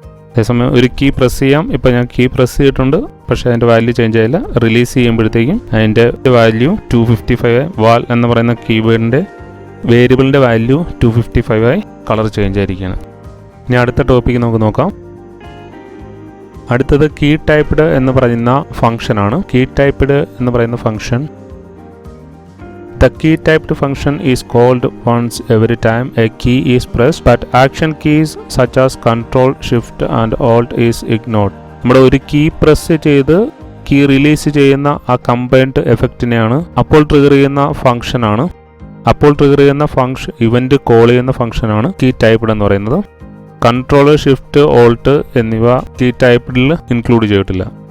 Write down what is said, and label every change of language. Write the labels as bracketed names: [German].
[Malayalam] അതേസമയം ഒരു key press ചെയ്യാം. ഇപ്പോൾ ഞാൻ കീ പ്രസ് ചെയ്തിട്ടുണ്ട്, പക്ഷേ അതിൻ്റെ വാല്യൂ ചേഞ്ച് ആയില്ല. റിലീസ് ചെയ്യുമ്പോഴത്തേക്കും അതിൻ്റെ വാല്യൂ 255 വാൽ എന്ന് പറയുന്ന കീവേഡിൻ്റെ വേരിയബിളിൻ്റെ വാല്യൂ 255 ആയി കളർ ചേഞ്ച് ആയിരിക്കുകയാണ്. ഇനി അടുത്ത ടോപ്പിക്ക് നമുക്ക് നോക്കാം. അടുത്തത് കീ ടൈപ്പ്ഡ് എന്ന് പറയുന്ന ഫംഗ്ഷനാണ്. കീ ടൈപ്പ്ഡ് എന്ന് പറയുന്ന function [English] The key typed function is called once every time a key is pressed, but action keys such as Ctrl, Shift and Alt is ignored. [Malayalam] നമ്മുടെ ഒരു കീ പ്രസ് ചെയ്ത് key release ചെയ്യുന്ന ആ combined എഫക്റ്റിനെയാണ് അപ്പോൾ trigger ചെയ്യുന്ന ഫംഗ്ഷനാണ്. അപ്പോൾ trigger ചെയ്യുന്ന ഫംഗ്ഷൻ ഇവൻ്റ് കോൾ ചെയ്യുന്ന ഫംഗ്ഷനാണ് കീ ടൈപ്പ്ഡ് എന്ന് പറയുന്നത്. കൺട്രോൾ, ഷിഫ്റ്റ്, ഓൾട്ട് എന്നിവ കീ ടൈപ്പ്ഡിൽ ഇൻക്ലൂഡ് ചെയ്തിട്ടില്ല.